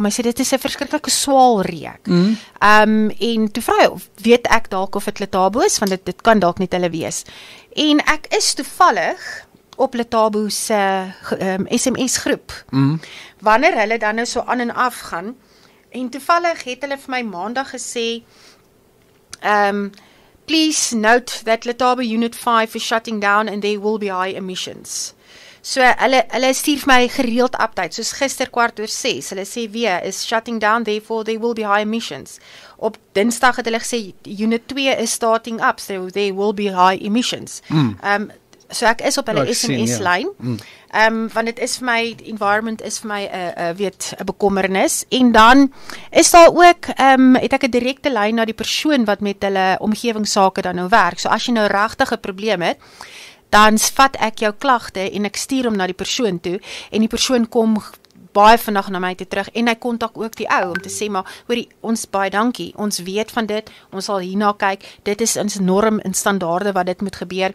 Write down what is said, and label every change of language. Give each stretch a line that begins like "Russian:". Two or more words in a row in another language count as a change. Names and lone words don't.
Afrikaans: Hy sê dit is 'n verskriklike swaal reuk. En toe vra hy, weet ek dalk of dit Letabo is, want dit kan dalk net hulle wees. En ek is toevallig op Letabo se SMS groep. Wanneer hulle dan nou so aan en af gaan, en toevallig het hulle vir my maandag gesê,
English: please note that Letabo Unit 5 is shutting down and there will be high emissions.
Afrikaans: So hulle stuur vir my gereeld updates, soos gister 5:15, hulle sê weer is
English: shutting down, therefore there will be high emissions.
Afrikaans: Op Dinsdag het hulle gesê
English: Unit 2 is starting up, so there will be high emissions.
Afrikaans: So ek is op hulle SMS-lyn, want dit is vir my, environment is vir my 'n bekommernis, en dan is daar ook, het ek 'n direkte lyn na die persoon wat met hulle omgewingsake dan nou werk. So as jy nou regtig 'n probleem het, dan vat ek jou klagte en ek stuur hom na die persoon toe, en die persoon kom baie vinnig na my toe terug, en hy kontak ook die ou, om te sê, maar hoorie, ons baie dankie, ons weet van dit, ons sal hierna kyk, dit is ons norm en standaarde wat dit moet gebeur.